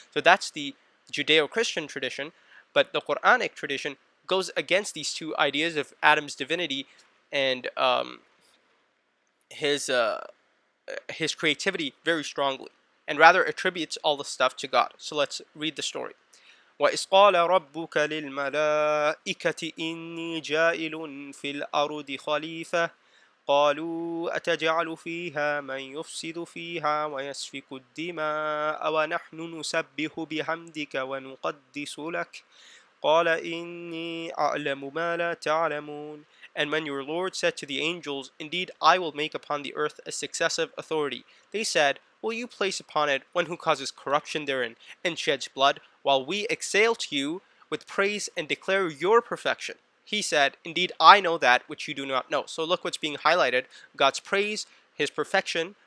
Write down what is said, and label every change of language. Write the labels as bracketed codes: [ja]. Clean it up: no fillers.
[en] So that's the Judeo-Christian tradition, but the Quranic tradition goes against these two ideas of Adam's divinity and his creativity very strongly, and rather attributes all the stuff to God. So let's read the story. [ar] وَإِذْ قَالَ رَبُّكَ لِلْمَلَائِكَةِ إِنِّي جَاعِلٌ فِي الْأَرْضِ خَلِيفَةً قالوا أتجعل فيها من يفسد فيها ويسفك الدماء ونحن نسبح بحمدك ونقدس لك قال إني أعلم ما لا تعلمون. [en] And when your Lord said to the angels, "Indeed, I will make upon the earth a successive authority," they said, "Will you place upon it one who causes corruption therein and sheds blood, while we exhale to you with praise and declare your perfection?" He said, "Indeed, I know that which you do not know." So look what's being highlighted: God's praise, His perfection.